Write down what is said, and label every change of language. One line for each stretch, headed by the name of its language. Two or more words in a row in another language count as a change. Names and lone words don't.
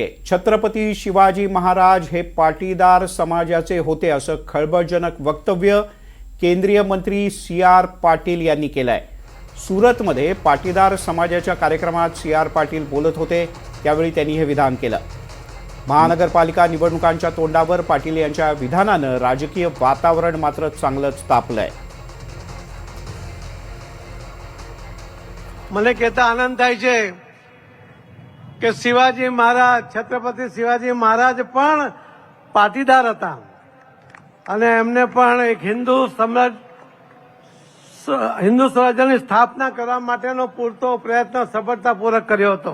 Marathi: छत्रपती शिवाजी महाराज हे पाटीदार समाजाचे होते असं खळबळजनक वक्तव्य केंद्रीय मंत्री सी.आर. पाटील यांनी केलंय। सुरतमध्ये पाटीदार समाजाच्या कार्यक्रमात सी.आर. पाटील बोलत होते, त्यावेळी त्यांनी हे विधान केलं। महानगरपालिका निवडणुकांच्या तोंडावर पाटील यांच्या विधानानं राजकीय वातावरण मात्र चांगलंच तापलंय।
Gujarati: મને કહેતા આનંદ થાય છે કે શિવાજી મહારાજ છત્રપતિ શિવાજી મહારાજ પણ પાટીદાર હતા અને એમને પણ એક હિન્દુ સ્વરાજ્યની સ્થાપના કરવા માટેનો પૂરતો પ્રયત્ન સફળતાપૂર્વક કર્યો હતો।